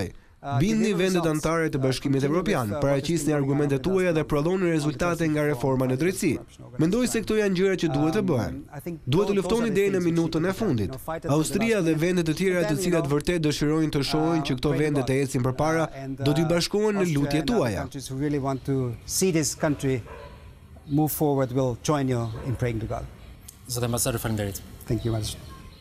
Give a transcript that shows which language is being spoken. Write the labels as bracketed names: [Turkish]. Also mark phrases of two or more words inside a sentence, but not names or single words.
[Albanian] Bindni vendet anëtare të Bashkimit Evropian, paraqisni argumentet tuaja dhe prodhoni rezultate nga reforma në drejtësi. Mendoj se këto janë gjëra që duhet të bëhen. Duhet të luftoni deri në minutën e fundit. Austria dhe vendet të tjera të cilat vërtet dëshirojnë të shohin që këto vende të ecin përpara, do t'i bashkohen në lutjet tuaja. [English] Move forward, will join you in praying to God. [Albanian] Zoti ambasador, faleminderit. [English] Thank you much.